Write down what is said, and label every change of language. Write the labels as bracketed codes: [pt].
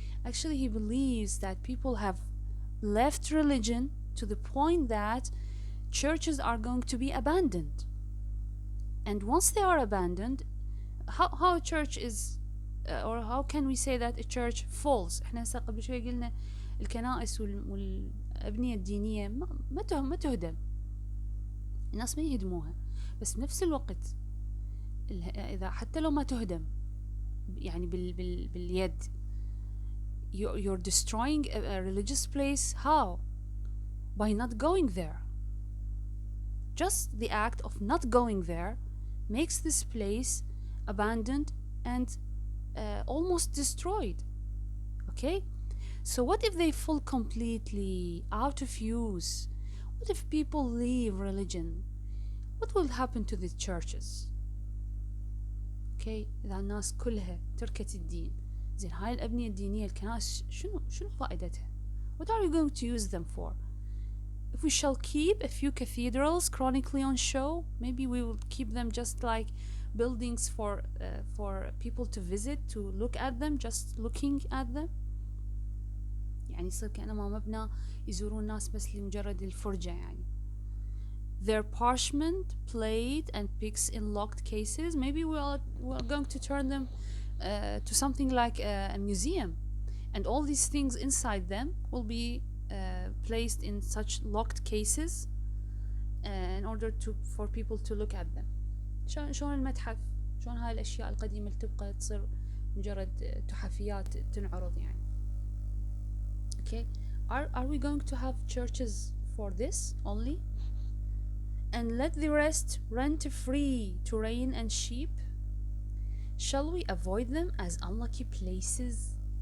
[en] Actually, he believes that people have left religion to the point that churches are going to be abandoned. And once they are abandoned, how a church is, or how can we say that a church falls? [ar] احنا هسه قبل شوي قلنا الكنائس والأبنية الدينية ما تهدم، الناس ما يهدموها، بس بنفس الوقت إذا حتى لو ما تهدم يعني باليد، [en] you're destroying a religious place. How? By not going there. Just the act of not going there makes this place abandoned and almost destroyed. Okay? So what if they fall completely out of use? What if people leave religion? What will happen to the churches? [ar] Okay, إذا الناس كلها تركت الدين، زين هاي الأبنية الدينية الكنائس شنو فائدتها؟ [en] What are you going to use them for? If we shall keep a few cathedrals chronically on show, maybe we will keep them just like buildings for people to visit, to look at them, just looking at them. [ar] يعني يصير كأنما مبنى يزورون الناس بس لمجرد الفرجة يعني. [en] Their parchment, plate and pics in locked cases, maybe we're going to turn them to something like a museum, and all these things inside them will be placed in such locked cases in order for people to look at them. [ar] شلون المتحف، شلون هاي الأشياء القديمة اللي تبقى تصير مجرد تحفيات تنعرض يعني. [en] Okay, are we going to have churches for this only? And let the rest rent free to rain and sheep? Shall we avoid them as unlucky places?